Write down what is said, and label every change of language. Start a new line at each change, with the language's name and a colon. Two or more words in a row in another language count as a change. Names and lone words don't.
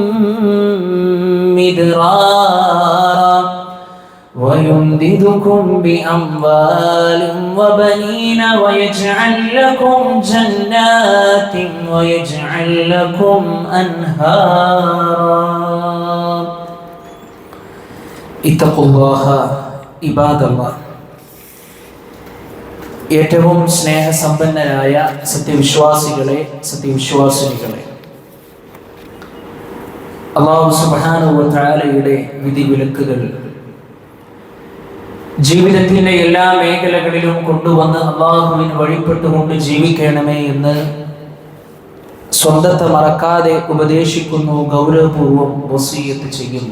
Arabic: مدرارا ويمددكم بأموال وبنين ويجعل لكم جنات ويجعل لكم أنهارا اتقوا الله عباد الله
Malayalam: ഏറ്റവും സ്നേഹസമ്പന്നരായ സത്യവിശ്വാസികളെ സത്യവിശ്വാസിനികളെ അല്ലാഹു സുബ്ഹാനഹു വ തആലയുടെ വിധിവിലക്കുകൾ ജീവിതത്തിന്റെ എല്ലാ മേഖലകളിലും കൊണ്ടുവന്ന് അല്ലാഹുവിന് വഴിപ്പെട്ടുകൊണ്ട് ജീവിക്കണമേ എന്ന് സ്വന്തത്തെ മറക്കാതെ ഉപദേശിക്കുന്നു, ഗൗരവപൂർവ്വം വസിയ്യത്ത് ചെയ്യുന്നു.